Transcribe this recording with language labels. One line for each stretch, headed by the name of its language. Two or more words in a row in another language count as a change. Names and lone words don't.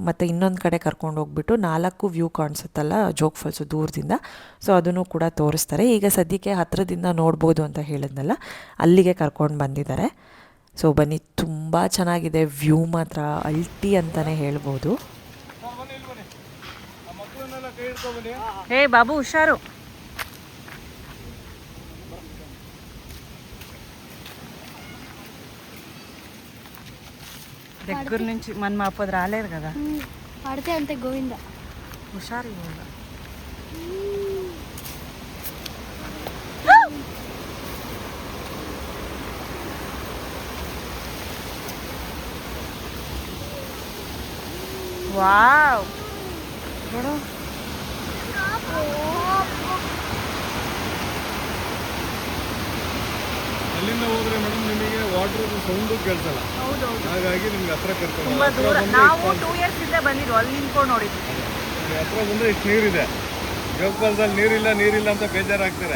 Kannada: ಮತ್ತು ಇನ್ನೊಂದು ಕಡೆ ಕರ್ಕೊಂಡು ಹೋಗ್ಬಿಟ್ಟು 4 ವ್ಯೂ ಕಾಣಿಸುತ್ತಲ್ಲ ಜೋಗ್ ಫಾಲ್ಸು ದೂರದಿಂದ, ಸೊ ಅದನ್ನು ಕೂಡ ತೋರಿಸ್ತಾರೆ. ಈಗ ಸದ್ಯಕ್ಕೆ ಹತ್ತಿರದಿಂದ ನೋಡ್ಬೋದು ಅಂತ ಹೇಳಿದ್ನಲ್ಲ, ಅಲ್ಲಿಗೆ ಕರ್ಕೊಂಡು ಬಂದಿದ್ದಾರೆ. ಸೊ ಬನ್ನಿ, ತುಂಬ ಚೆನ್ನಾಗಿದೆ ವ್ಯೂ ಮಾತ್ರ ಅಲ್ಟಿ ಅಂತಲೇ ಹೇಳ್ಬೋದು. ಹೇ ಬಾಬು ಹುಷಾರು.
Telugu: దగ్గర నుంచి మనం అప్పుడు రాలేదు కదా. పడితే అంతే గోవింద. హుషారు వావ్ చూడు.
Kannada: ಅಲ್ಲಿಂದ ಹೋದ್ರೆ ಮೇಡಮ್ ನಿಮಗೆ
English: water sound
Kannada: ಕೇಳಿಸಲ್ಲ. ಹಾಗಾಗಿ ನಿಮ್ಗೆ ಹತ್ರ ಕರ್ಕೊಂಡು ತುಂಬಾ ದೂರ. ನಾವು 2 ಇಯರ್ಸ್ ಇಂದ ಬಂದಿದ್ವು, ಅಲ್ಲಿ ನಿಂತ್ಕೊಂಡು ನೋಡಿದ್ವಿ. ಹತ್ರ ಬಂದ್ರೆ ಇಷ್ಟು ನೀರಿದೆ. ಜೋಗ್ ಫಾಲ್ಸಲ್ಲಿ ನೀರಿಲ್ಲ ಅಂತ ಬೇಜಾರಾಗ್ತಾರೆ.